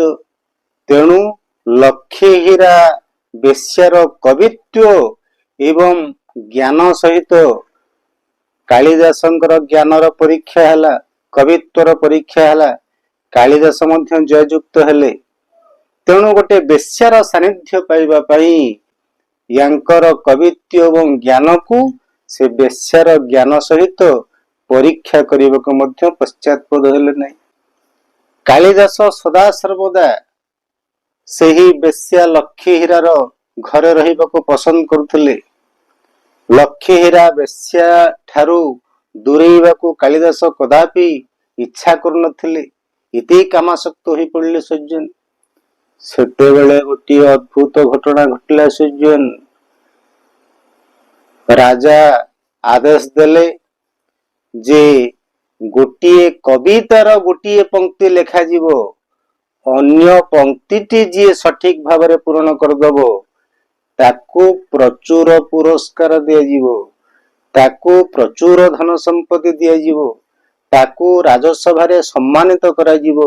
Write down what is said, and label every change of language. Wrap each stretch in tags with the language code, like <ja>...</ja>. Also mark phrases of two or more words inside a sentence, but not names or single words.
<or>ତେଣୁ ଲକ୍ଷେ ହୀରା ବେଶ୍ୟାର କବିତ୍ୱ ଏବଂ ଜ୍ଞାନ ସହିତ କାଳିଦାସଙ୍କର ଜ୍ଞାନର ପରୀକ୍ଷା ହେଲା, କବିତ୍ୱର ପରୀକ୍ଷା ହେଲା। କାଳିଦାସ ମଧ୍ୟ ଜୟଯୁକ୍ତ ହେଲେ। ତେଣୁ ଗୋଟେ ବେଶ୍ୟାର ସାନ୍ନିଧ୍ୟ ପାଇବା ପାଇଁ ଯାଙ୍କର କବିତ୍ୱ ଏବଂ ଜ୍ଞାନ କୁ ସେ ବେଶ୍ୟାର ଜ୍ଞାନ ସହିତ ପରୀକ୍ଷା</or> <hi>करने को</hi> <or>ମଧ୍ୟ ପଶ୍ଚାତପଦ ହେଲେ ନାହିଁ। କାଳିଦାସ ସଦା ସର୍ବଦା ସେ ହିଁ ବେଶ୍ୟା ଲକ୍ଷେ ହୀରାର ଘରେ ରହିବାକୁ ପସନ୍ଦ କରୁଥିଲେ। ଲକ୍ଷେ ହୀରା ବେଶ୍ୟା ଠାରୁ ଦୂରେଇବାକୁ କାଳିଦାସ କଦାପି ଇଚ୍ଛା କରୁନଥିଲେ। ଇତି କାମାସକ୍ତ ହୋଇ ପଡ଼ିଲେ। ସଜ୍ଜନ ସେତେବେଳେ ଗୋଟେ ଅଦ୍ଭୁତ ଘଟଣା ଘଟିଲା। ସଜ୍ଜନ ରାଜା ଆଦେଶ ଦେଲେ ଯେ ଗୋଟେ କବିତାର ଗୋଟେ ପଂକ୍ତି ଲେଖା ଯିବ, ଅନ୍ୟ ପଂକ୍ତିଟି ଯେ ସଠିକ ଭାବ ପୂରଣ କରିଦେବ ତାକୁ ପ୍ରଚୁର ପୁରସ୍କାର ଦିଆ ଯିବ, ତାକୁ ପ୍ରଚୁର ଧନ ସମ୍ପତ୍ତି ଦିଆ ଯିବ, ତାକୁ ରାଜସଭା ସମ୍ମାନିତ କରା ଯିବ।</or>